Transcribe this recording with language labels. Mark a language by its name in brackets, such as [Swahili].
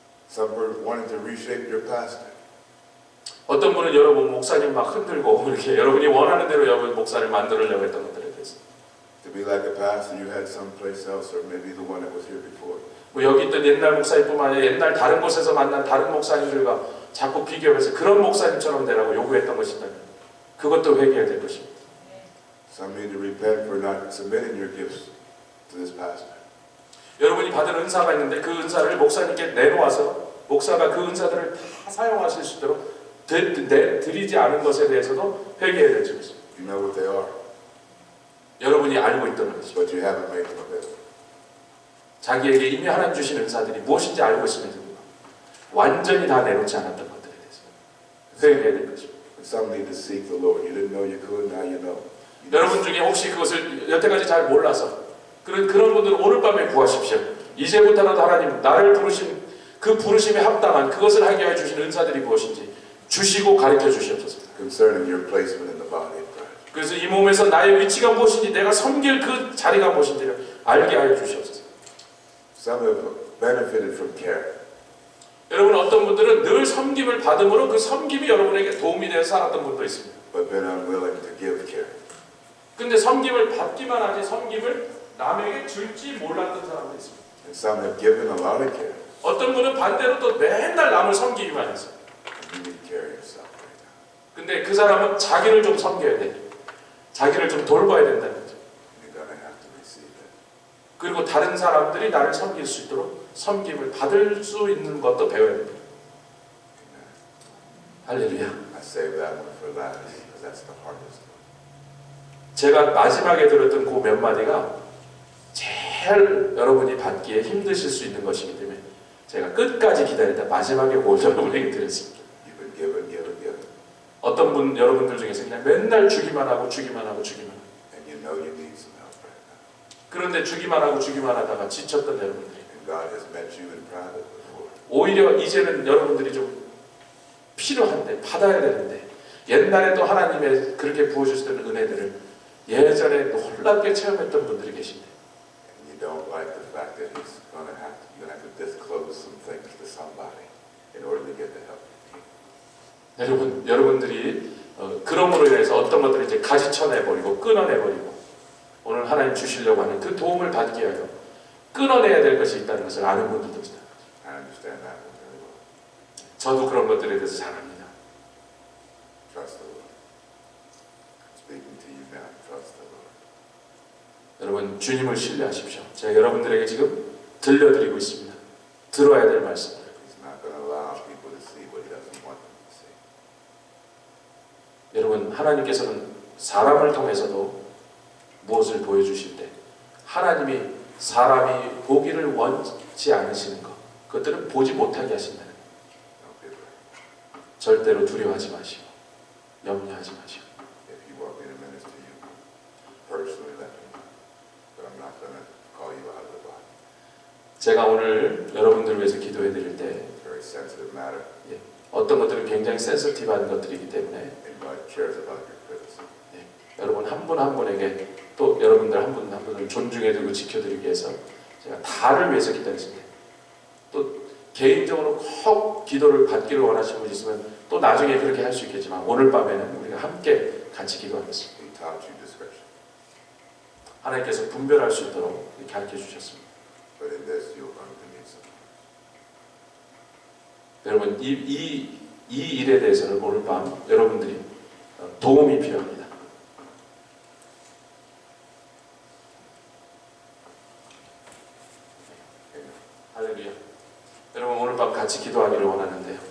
[English] Some for wanting to reshape your pastor. [Korean] 어떤 분은 여러분 목사님 막 흔들고 이렇게 여러분이 원하는 대로 여러분 목사를 만들려고 했던 것들에 대해서 [English] To be like a pastor you had someplace else, or maybe the one that was here before. [Korean] 뭐 여기 있던 옛날 목사님뿐만 아니라 옛날 다른 곳에서 만난 다른 목사님들과 자꾸 비교해서 그런 목사님처럼 되라고 요구했던 것이다면 그것도 회개해야 될 것입니다. [English] Some need to repent for not submitting your gifts to this pastor. [Korean] 여러분이 받은 은사가 있는데 그 은사를 목사님께 내놓아서 목사가 그 은사들을 다 사용하실 수 있도록 드리지 않은 것에 대해서도 회개해야 될 것입니다. [English] You know what they are, [Korean] 여러분이 알고 있던 것이죠. [English] but you haven't made them available. [Korean] 자기에게 이미 하나님 주신 은사들이 무엇인지 알고 있음에도 불구하고 완전히 다 내놓지 않았던 것들에 대해서 회개해야 될 것입니다. [English] Some need to seek the Lord. You didn't know you could, now you know. [Korean] 여러분 중에 혹시 그것을 여태까지 잘 몰라서 그런 분들은 오늘 밤에 구하십시오. 이제부터라도 하나님 나를 부르신 그 부르심에 합당한 그것을 하게 해 주신 은사들이 무엇인지 주시고 가르쳐 주시옵소서. [English] Concerning your placement in the body of Christ. [Korean] 그래서 이 몸에서 나의 위치가 무엇인지 내가 섬길 그 자리가 무엇인지를 알게 하여 주시옵소서. [English] Some have benefited from care. [Korean] 여러분 어떤 분들은 늘 섬김을 받음으로 그 섬김이 여러분에게 도움이 되어 살았던 분도 있습니다. [English] But been unwilling to give care. [Korean] 근데 섬김을 받기만 하지 섬김을 남에게 줄지 몰랐던 사람도 있습니다. [English] And some have given a lot of care. [Korean] 어떤 분은 반대로 또 맨날 남을 섬기기만 했어요. [English] You need to care yourself right now. [Korean] 근데 그 사람은 자기를 좀 섬겨야 돼. 자기를 좀 돌봐야 된다는 거죠. [English] You're going to have to receive it. [Korean] 그리고 다른 사람들이 나를 섬길 수 있도록 섬김을 받을 수 있는 것도 배워야 됩니다. 할렐루야. [English] I save that one for last because that's the hardest one. [Korean] 제가 마지막에 들었던 그 몇 마디가 제일 여러분이 받기에 힘드실 수 있는 것이기 때문에 제가 끝까지 기다리다 마지막에 올 여러분에게 드렸습니다. [English] You've been given, given, given. [Korean] 어떤 분 여러분들 중에서 그냥 맨날 주기만 하고 주기만 하고 주기만 하고 [English] And you know you need some help right now. [Korean] 그런데 주기만 하고 주기만 하다가 지쳤던 여러분들이 [English] And God has met you in private before. [Korean] 오히려 이제는 여러분들이 좀 필요한데 받아야 되는데 옛날에 또 하나님의 그렇게 부어주시던 은혜들을 예전에 놀랍게 체험했던 분들이 계신데 [English] And you don't like the fact that you're gonna have to disclose some things to somebody in order to get the help. [Korean] 여러분들이 그럼으로 인해서 어떤 것들을 이제 가지쳐내버리고 끊어내버리고 오늘 하나님 주시려고 하는 그 도움을 받기 위하여 끊어내야 될 것이 있다는 것을 아는 분들도 있다. [English] I understand that one very well. [Korean] 저도 그런 것들에 대해서 잘 압니다. [English] Trust the Lord. Speaking to you now, trust the Lord. [Korean] 여러분 주님을 신뢰하십시오. 제가 여러분들에게 지금 들려드리고 있습니다. 들어야 될 말씀들. [English] He's not going to allow people to see what he doesn't want them to see. [Korean] 여러분 하나님께서는 사람을 통해서도 무엇을 보여주실 때 하나님이 사람이 보기를 원치 않으시는 것 그것들은 보지 못하게 하신다는 것. [English] Don't be afraid. [Korean] 절대로 두려워하지 마시고 염려하지 마시고 [English] If you want me to minister to you personally, let me know. But I'm not going to call you out of the body. [Korean] 제가 오늘 여러분들을 위해서 기도해 드릴 때 [English] It's a very sensitive matter. [Korean] 어떤 것들은 굉장히 센서티브한 것들이기 때문에 [English] And God cares about your criticism. [Korean] 여러분 한 분 한 분에게 또 여러분들 한 분 한 분을 존중해드리고 지켜드리기 위해서 제가 다를 위해서 기다리십니다. 또 개인적으로 꼭 기도를 받기를 원하시는 분이 있으면 또 나중에 그렇게 할 수 있겠지만 오늘 밤에는 우리가 함께 같이 기도하겠습니다. [English] He taught you discretion. [Korean] 하나님께서 분별할 수 있도록 이렇게 가르쳐 주셨습니다. [English] But in this, you're going to need some. [Korean] 여러분 이 일에 대해서는 오늘 밤 여러분들이 도움이 필요합니다. 할렐루야. 여러분 오늘 밤 같이 기도하기를 원하는데요.